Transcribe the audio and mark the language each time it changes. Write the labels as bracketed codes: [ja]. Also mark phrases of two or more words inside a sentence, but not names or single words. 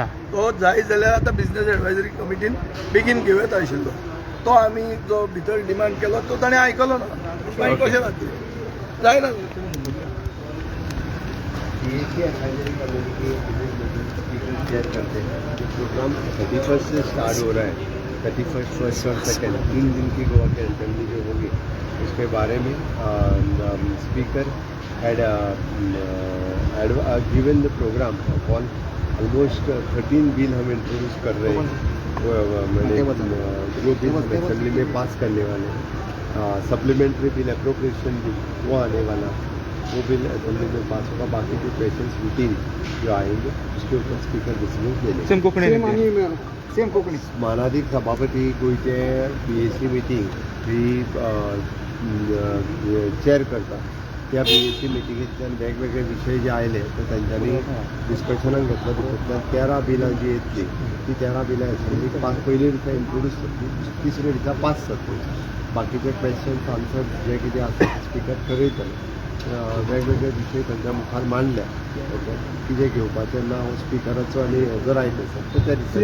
[kok] तो जाय जाल्यार आतां [en] business advisory committee [kok] बेगीन घेवं येता आशिल्लो तो आमी जो भितर डिमांड केलो तो ताणें आयकलो ना मागीर कशें जातलें जायना [hi] प्रोग्राम 31 से स्टार्ट हो रहा है 31 फर्स्ट और सेकेंड 3 दिन की गोवा की असेंबली जो होगी उसके बारे में [en] speaker had given the program on almost 13 bill [hi] हम इंट्रोड्यूस कर रहे हैं वो मैंने जो बिल हम असेंबली में पास करने वाले हैं [en] supplementary bill appropriation bill [hi] वो आने वाला वो बिल असेंबली में पास होगा बाकी जो [en] questions routine [hi] जो आएंगे उसके ऊपर [en] speaker decision [hi] ले लेंगे [en] सेम [kok] कोकणी [en] same आणि सेम कोकणी [kok] मानाधिक सभापती गोयचे [en] BAC meeting [kok] ही चेअर करता त्या BAC मिटिंगेंतल्यान वेगवेगळे विशय जे आयले ते तांच्यांनी डिस्कशनाक घेतलो तितूंतल्यान 13 बिलां जी येतली ती 13 बिलां असेंब्लीक पास पयले दिसा इंट्रोड्यूस जातली तिसरे दिसा पास जातली बाकीचे [en] questions answers [kok] जे कितें आसा स्पीकर ठरयतले वेगवेगळे विशय तांच्या मुखार मांडल्या ओके कितें घेवपाचें ना हो स्पीकराचो आनी हेजो रायट आसा तो त्या दिसा